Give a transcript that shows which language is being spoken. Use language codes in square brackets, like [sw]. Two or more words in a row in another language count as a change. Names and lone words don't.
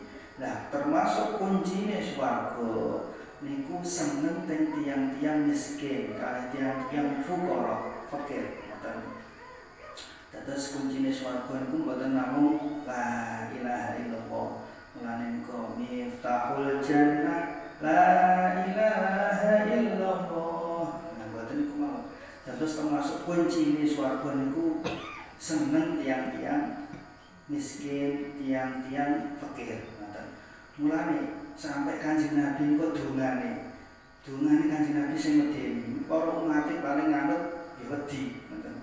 [jv] Nah, termasuk kuncine swarga niku seneng teng tiyang-tiyang miskin, kalih tiyang-tiyang fuqara, fakir. Dados kuncine swarga niku mboten namung [ar] لا إله إلا الله. [jv] Mulane niku [ar] مفتاح الجنة لا إله إلا الله. [jv] Nah, mboten niku mawon. Dados termasuk kuncine swarga niku seneng tiyang-tiyang miskin, tiyang-tiyang fakir. Mulane sampai Kanjeng Nabi kok dongane Kanjeng Nabi sing medeni para umat paling nganut ya wedi ngoten.